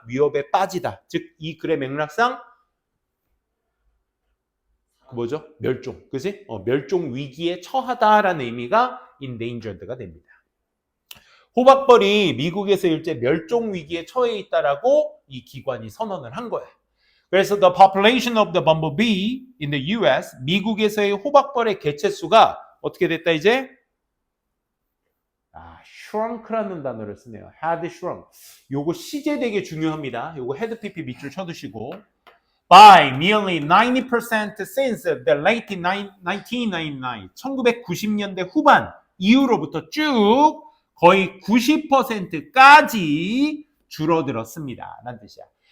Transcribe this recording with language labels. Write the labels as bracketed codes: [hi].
[ko] 위협에 빠지다. 즉 이 글의 맥락상 뭐죠? 멸종. 그렇지? 멸종 위기에 처하다라는 의미가 endangered가 됩니다. 호박벌이 미국에서 일제 멸종 위기에 처해 있다라고 이 기관이 선언을 한 거야. 그래서 [en] the population of the bumblebee in the US, [ko] 미국에서의 호박벌의 개체수가 어떻게 됐다 이제? shrunk라는 단어를 쓰네요. [en] had shrunk. [ko] 요거 시제 되게 중요합니다. 요거 had pp 밑줄 쳐두시고 [en] by nearly 90% since the late 1999, [ko] 1990년대 후반 이후로부터 쭉 거의 90%까지 줄어들었습니다. 라는 뜻이야.